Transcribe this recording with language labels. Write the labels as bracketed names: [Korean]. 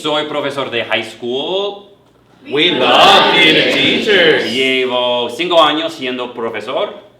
[Spanish] Soy profesor de [English] high school. We love theater teachers. [Spanish] Llevo 5 años siendo profesor.